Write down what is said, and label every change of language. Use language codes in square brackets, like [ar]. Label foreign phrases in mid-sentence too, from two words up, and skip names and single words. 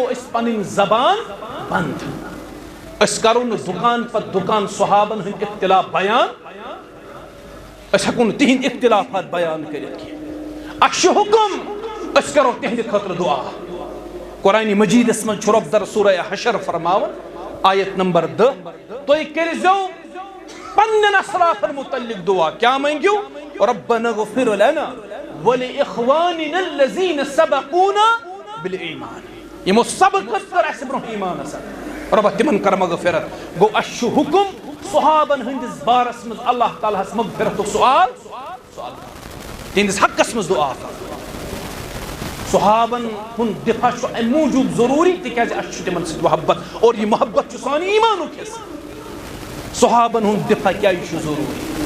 [ks] أسۍ پنٕنۍ زبان بنٛد أسۍ کرو نہٕ دُکان پتہٕ دُکان صحابن ہٕنٛدۍ اختلاف بیان أسۍ ہٮ۪کو نہٕ تِہنٛدۍ اختلافات بیان کٔرِتھ کینٛہہ اَسہِ چھُ حُکم أسۍ کرو تِہنٛدِ خٲطرٕ دُعا قرآنِ مجیٖدس منٛز چھُ رۄب در سورہ حشر فرماوان آیت نمبر 10 تُہۍ کٔرۍزیو پننٮ۪ن اسلافن متعلق دعا کیا مٔنگِو [ar] ربنا اغفر لنا ولإخواننا الذين سبقونا بالإيمان [ks] یمو سبقت کر اسہِ برونٛہہ ایمانس رۄبا تِمن کر مغفرت گوٚو اَسہِ چھُ حُکم صحابن ہٕنٛدِس بارس منٛز اللہ تعالیٰ ہس مغفرتُک سوال تِہنٛدِس حقس منٛز دعا کرُن صحابن ہُنٛد دفاع چھُ امہِ موٗجوٗب ضروٗری تِکیازِ اَسہِ چھُ تِمن سۭتۍ محبت اور یہِ محبت چھُ سانہِ ایمانُک حصہٕ صحابن ہُنٛد دفاع کیازِ چھُ ضروٗری